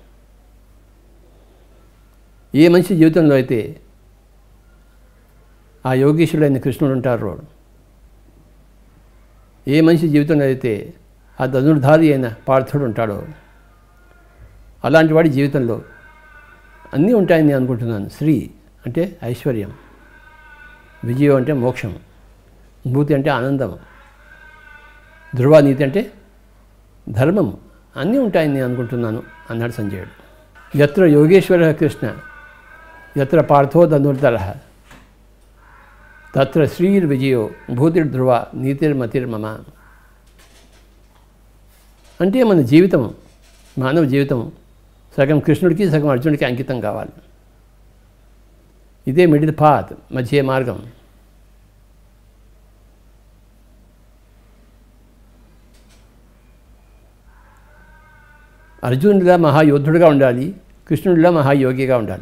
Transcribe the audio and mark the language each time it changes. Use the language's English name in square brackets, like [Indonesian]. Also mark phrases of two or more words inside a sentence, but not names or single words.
[Telugu] ఏ మనిషి జీవితంలో అయితే ఆ యోగేశ్వరుడైన కృష్ణుడు ఉంటారు, ఏ మనిషి జీవితంలో అయితే ఆ ధనుర్ధారి అయిన పార్థుడు ఉంటాడో అలాంటి వాడి జీవితంలో అన్నీ ఉంటాయని నేను అనుకుంటున్నాను. శ్రీ అంటే ఐశ్వర్యం, విజయం అంటే మోక్షం, భూతి అంటే ఆనందం, ధ్రువ నీతి అంటే ధర్మం, అన్నీ ఉంటాయని నేను అనుకుంటున్నాను అన్నాడు సంజయుడు. [Sanskrit] యత్ర యోగేశ్వర కృష్ణ యత్ర పార్థో ధనుర్ధరః తత్ర శ్రీర్విజయో భూతిర్ధ్రువ నీతిర్మతిర్మమ. [Telugu] అంటే మన జీవితం, మానవ జీవితం సగం కృష్ణుడికి సగం అర్జునుడికి అంకితం కావాలి. ఇదే [English] middle path, [Telugu] మధ్య మార్గం. అర్జునుడిలా మహాయోధుడిగా ఉండాలి, కృష్ణుడిలా మహాయోగిగా ఉండాలి.